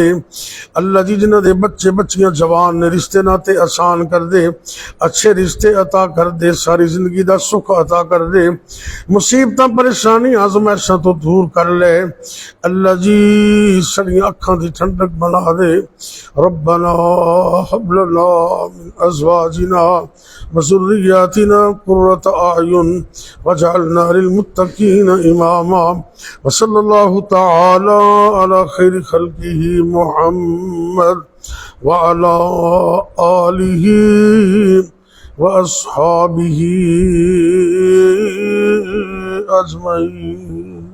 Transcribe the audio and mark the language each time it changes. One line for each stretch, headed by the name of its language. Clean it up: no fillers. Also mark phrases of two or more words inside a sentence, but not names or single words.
Punjabi: اللہ جی جنہاں دے بچے بچیاں جوان نے رشتے ناتے آسان کر دے، اچھے رشتے عطا کر دے، ساری زندگی دا سکھ عطا کر دے، مصیبتاں پریشانی آزمائشاں تو دور کر لے. اللہ جی ساڈی اکھاں دی ٹھنڈک بنا دے.
Arabic: ربنا هب لنا من أزواجنا وذرياتنا قرة أعين واجعلنا للمتقين إماما. وصلى الله تعالى على خير خلقه محمد وعلى آله وأصحابه أجمعين.